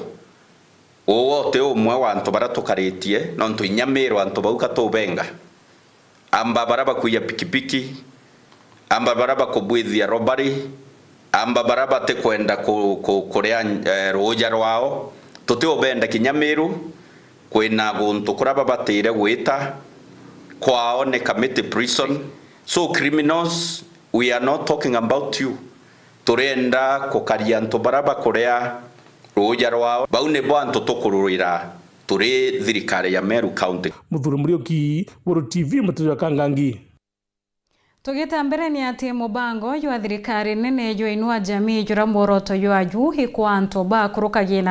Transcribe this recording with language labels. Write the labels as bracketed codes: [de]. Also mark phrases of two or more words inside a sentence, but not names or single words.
[mer] wote umwe wa antu baratukaritie no ntu inya Meru antu bauka tubenga amba baraba kuya pikipiki amba baraba kubwithia robbery amba baraba te kwenda kuria roja rwao tutubenda kinya Meru kwina guntu kuraba batire gwita kwao ne [en] committee prison. So criminals, we are not talking about you. [mer] Turenda kukaria ntu baraba kuria roja rwao baune bo antu tukururira turi thirikari ya Meru County. Muthuri Murioki, Weru TV, Muturia Kangangi. Tugita mbere ni ati mubango ywa thirikari nene yo inua jamii jura moroto yo aju hikwa anto ba kurukagina